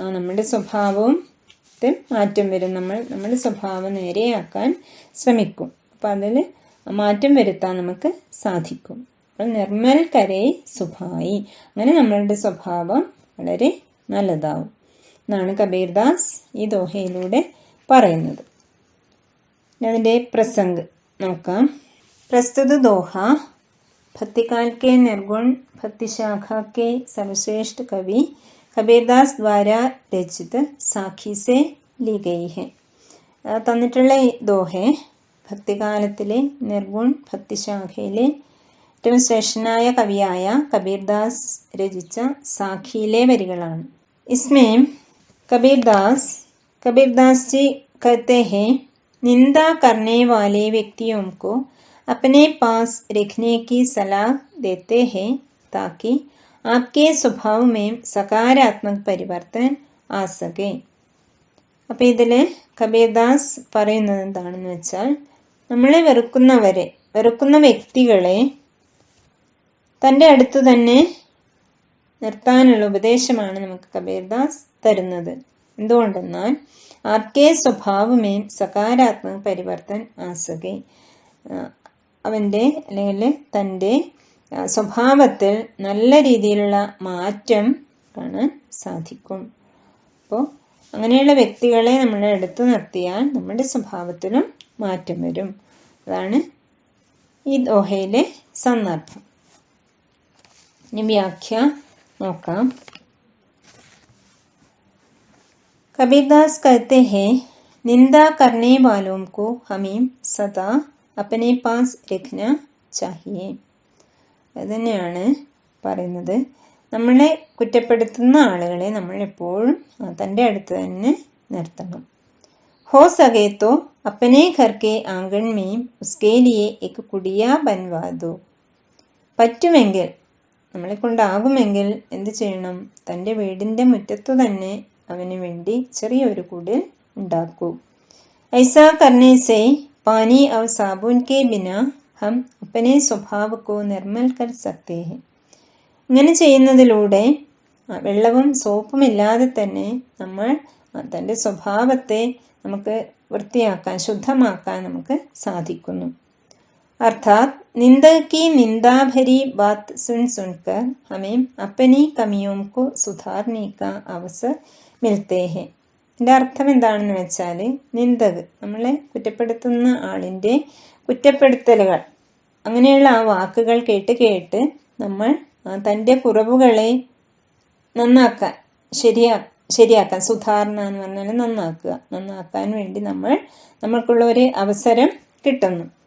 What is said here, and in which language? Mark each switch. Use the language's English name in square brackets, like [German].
[Malayalam] നമ്മുടെ സ്വഭാവവും മാറ്റം വരും. നമ്മുടെ സ്വഭാവം നേരെയാക്കാൻ ശ്രമിക്കും. അപ്പം അതിൽ മാറ്റം വരുത്താൻ നമുക്ക് സാധിക്കും. അപ്പോൾ [Hindi] നിർമ്മൽ കരേ സുഭായി, [Malayalam] അങ്ങനെ നമ്മളുടെ സ്വഭാവം വളരെ നല്ലതാവും എന്നാണ് കബീർദാസ് ഈ ദോഹയിലൂടെ പറയുന്നത്. അതിൻ്റെ പ്രസംഗ് നോക്കാം. [Hindi] प्रस्तुत दोहा भक्तिकाल के निर्गुण भक्ति शाखा के सर्वश्रेष्ठ कवि കബീർദാസ് द्वारा രചിത സാഖി സെ ലി ഗയി ഹെ. [Malayalam] തന്നിട്ടുള്ള ഈ ദോഹെ ഭക്തികാലത്തിലെ നിർഗുൺ ഭക്തിശാഖയിലെ ഏറ്റവും ശ്രേഷ്ഠനായ കവിയായ കബീർദാസ് രചിച്ച സാഖിയിലെ വരികളാണ്. [Hindi] इसमें कबीरदास जी कहते हैं, निंदा करने वाले व्यक्तियों को अपने पास रखने की सलाह देते हैं ताकि आपके स्वभाव में सकारात्मक परिवर्तन आ सके. [Malayalam] അപ്പോൾ ഇതിൽ കബീർദാസ് പറയുന്നത് എന്താണെന്ന് വെച്ചാൽ, നമ്മളെ വെറുക്കുന്ന വ്യക്തികളെ തൻ്റെ അടുത്ത് തന്നെ നിർത്താനുള്ള ഉപദേശമാണ് നമുക്ക് കബീർദാസ് തരുന്നത്. എന്തുകൊണ്ടെന്നാൽ [Hindi] ആപ്കെ സ്വഭാവമേ സകാരാത്മക പരിവർത്തൻ ആസകെ, [Malayalam] അവൻ്റെ അല്ലെങ്കിൽ തൻ്റെ സ്വഭാവത്തിൽ നല്ല രീതിയിലുള്ള മാറ്റം കാണാൻ സാധിക്കും. അപ്പോൾ അങ്ങനെയുള്ള വ്യക്തികളെ നമ്മളെ അടുത്ത് നിർത്തിയാൽ നമ്മുടെ സ്വഭാവത്തിലും മാറ്റം വരും. അതാണ് ഈ ദോഹയിലെ സന്ദർഭം. ഇനി വ്യാഖ്യ നോക്കാം. [Hindi] कबीरदास कहते हैं, निंदा करने वालों को हमें सदा अपने पास रखना चाहिए. [Malayalam] അതുതന്നെയാണ് പറയുന്നത്, നമ്മളെ കുറ്റപ്പെടുത്തുന്ന ആളുകളെ നമ്മൾ എപ്പോഴും തൻ്റെ അടുത്ത് തന്നെ നിർത്തണം. [Hindi] हो सके तो अपने घर के आंगन में उसके लिए एक कुड़िया बनवा दो. [Malayalam] പറ്റുമെങ്കിൽ, നമ്മളെ കൊണ്ടാകുമെങ്കിൽ എന്ത് ചെയ്യണം? തൻ്റെ വീടിൻ്റെ മുറ്റത്തു തന്നെ അവന് വേണ്ടി ചെറിയൊരു കുടിൽ ഉണ്ടാക്കൂ. [Hindi] ऐसा करने से पानी और साबुन के बिना हम अपने स्वभाव को निर्मल कर सकते हैं. [Malayalam] ഇങ്ങനെ ചെയ്യുന്നതിലൂടെ വെള്ളവും സോപ്പും ഇല്ലാതെ തന്നെ നമ്മൾ തൻ്റെ സ്വഭാവത്തെ നമുക്ക് വൃത്തിയാക്കാൻ, ശുദ്ധമാക്കാൻ നമുക്ക് സാധിക്കുന്നു. [Hindi] अर्थात निंदक की निंदा भरी बात सुन सुनकर हमें अपनी कमियों को सुधारने का अवसर मिलते हैं. [Malayalam] ഇതിൻ്റെ അർത്ഥം എന്താണെന്ന് വെച്ചാൽ, നിന്ദക് നമ്മളെ കുറ്റപ്പെടുത്തുന്ന ആളിൻ്റെ കുറ്റപ്പെടുത്തലുകൾ, അങ്ങനെയുള്ള ആ വാക്കുകൾ കേട്ട് കേട്ട് നമ്മൾ തൻ്റെ കുറവുകളെ നന്നാക്കാൻ ശരിയാക്കാൻ, സുധാരണ എന്ന് പറഞ്ഞാൽ നന്നാക്കാൻ വേണ്ടി നമ്മൾക്കുള്ള ഒരു അവസരം കിട്ടുന്നു.